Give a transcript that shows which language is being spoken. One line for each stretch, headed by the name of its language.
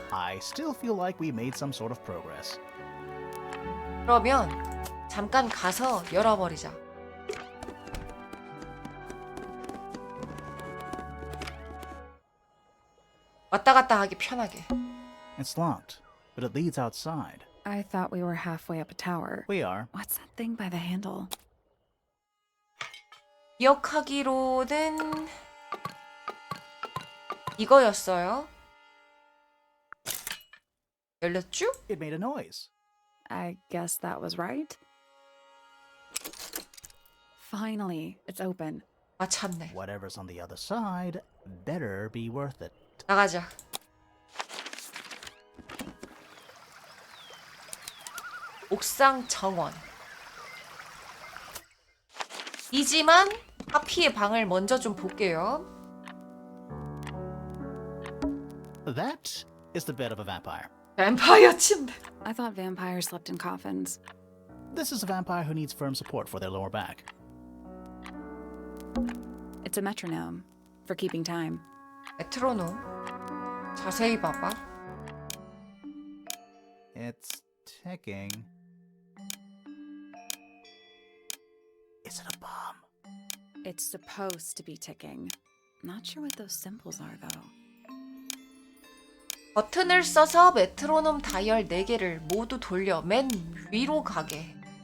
English: I still feel like we made some sort of progress.
Korean: 그러면 잠깐 가서 열어버리자. 왔다 갔다 하기 편하게.
English: It's locked, but it leads outside. I thought we were halfway up a tower. We are. What's that thing by the handle?
Korean: 기억하기로는 이거였어요. 열렸죠?
English: It made a noise. I guess that was right. Finally, it's open.
Korean: 아 참네.
English: Whatever's on the other side better be worth it.
Korean: 나가자. 옥상 정원. 이지만 하피의 방을 먼저 좀 볼게요.
English: That is the bed of a vampire.
Korean: 뱀파이어 침대.
English: I thought vampires slept in coffins. This is a vampire who needs firm support for their lower back. It's a metronome for keeping time.
Korean: 메트로놈. 자세히 봐봐.
English: It's ticking. Is it a bomb? It's supposed to be ticking. Not sure what those symbols are, though.
Korean: 버튼을 써서 메트로놈 다이얼 4개를 모두 돌려 맨 위로 가게.